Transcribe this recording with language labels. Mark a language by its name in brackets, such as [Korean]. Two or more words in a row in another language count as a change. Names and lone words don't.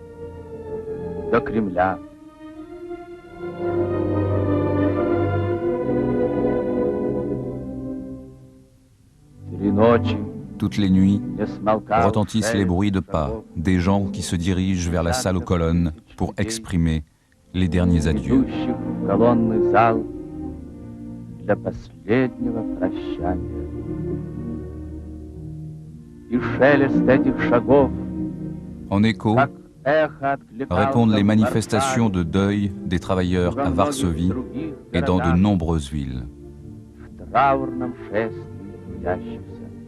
[French] Toutes les nuits, retentissent les bruits de pas, des gens qui se dirigent vers la salle aux colonnes pour exprimer les derniers adieux. [Russian] Для последнего прощания. И шелест этих шагов, [French] en écho, répondent les manifestations de deuil des travailleurs à Varsovie et dans de nombreuses villes. [Russian] в траурном шествии трудящихся.